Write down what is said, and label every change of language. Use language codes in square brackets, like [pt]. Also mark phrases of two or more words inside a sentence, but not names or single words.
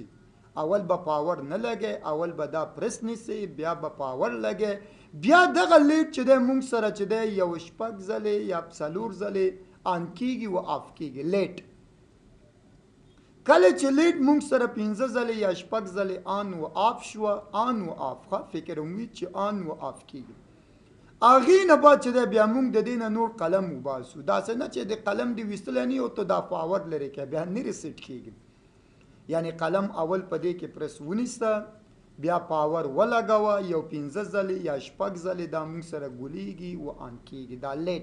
[ps] اول به پاور نه لګي، اول به دا پریس نیسي، بیا به پاور لګي، بیا دغه لیټ چې دی مونږ سره چې دی یو شپږ ځلې یا څلور ځلې آن کیږي و آف کیږي لیټ. کله چې لیټ مونږ سره پنځه ځلې یا شپږ ځلې آن و آف شوه، آن و آف ښه فکر وي چې آن و آف کیږي. هغې نه بعد چې دی بیا مونږ د دې نه نور قلم وباسو. داسې نه چې د قلم دې ویستلی نه یو ته دا پاور لرې کوي بیا نه ریسیټ کیږي. یعنی قلم اول په دې کې پریس ونیسته، بیا پاور ولګوه، یو پنځه ځلې یا شپږ ځلې دا مونږ سره ګولیږي و آن کیږي دا لیټ.